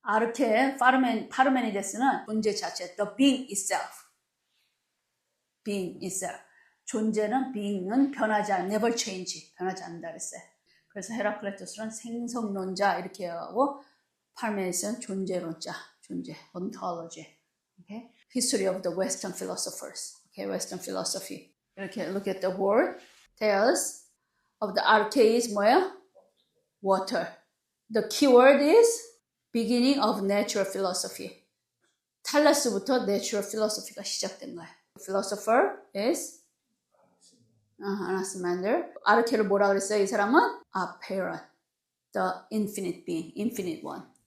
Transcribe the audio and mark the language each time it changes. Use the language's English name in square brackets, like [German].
[Korean] 아르케 파르메니데스는 존재 자체, [English] the being itself. being itself. [Korean] 존재는 being은 변하지 않아, [English] never change. [Korean] 변하지 않는다 그랬어요. 그래서 헤라클레토스는 생성론자 이렇게 하고 파르메니데스는 존재론자, 존재, ontology. [English] Okay? History of the Western philosophers. Okay, Western philosophy. [Korean] 이렇게 [English] look at the word. Tales of the arche is [Korean] 뭐예요? [English] Water. The keyword is beginning of natural philosophy. [Korean] 탈라스부터 [English] natural philosophy [Korean] 가 시작된 거예요. [English] Philosopher is Anaximander. [Korean] 아르케를 뭐라 그랬어요? 이 사람은 Apeiron. [English] The infinite being, infinite one.